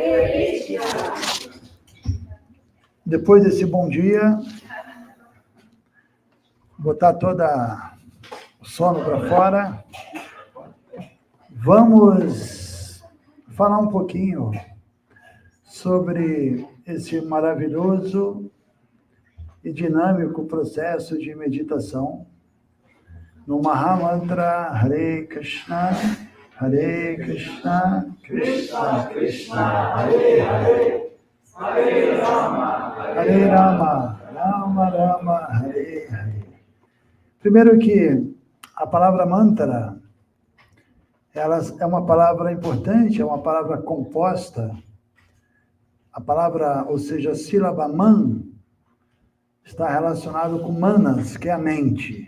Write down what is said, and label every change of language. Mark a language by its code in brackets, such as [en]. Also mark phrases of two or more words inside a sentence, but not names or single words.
[pt] Depois desse bom dia, botar toda o sono para fora, vamos falar um pouquinho sobre esse maravilhoso e dinâmico processo de meditação no Mahamantra [sa] हरे कृष्ण, कृष्ण कृष्ण, हरे हरे, हरे राम, राम राम, हरे हरे. [pt] Primeiro que a palavra mantra, ela é uma palavra importante, é uma palavra composta. A palavra, ou seja, a sílaba man, está relacionado com manas, que é a mente.